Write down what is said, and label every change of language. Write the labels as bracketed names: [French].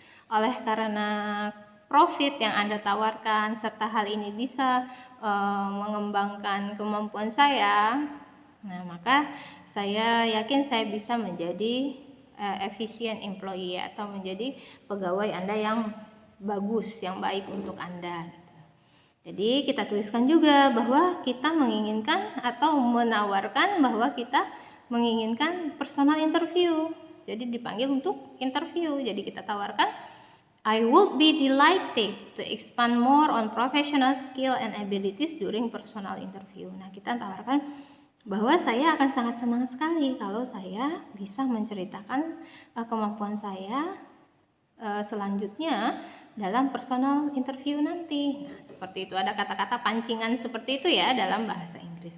[Indonesian] Oleh karena profit yang Anda tawarkan serta hal ini bisa mengembangkan kemampuan saya, nah maka saya yakin saya bisa menjadi [English] efficient employee [Indonesian] atau menjadi pegawai Anda yang bagus, yang baik untuk Anda. Jadi kita tuliskan juga bahwa kita menginginkan atau menawarkan bahwa kita menginginkan personal interview. Jadi dipanggil untuk interview. Jadi kita tawarkan, [English] I would be delighted to expand more on professional skill and abilities during personal interview. [Indonesian] Nah, kita tawarkan bahwa saya akan sangat senang sekali kalau saya bisa menceritakan kemampuan saya selanjutnya dalam personal interview nanti. Nah, seperti itu, ada kata-kata pancingan seperti itu ya dalam bahasa Inggris.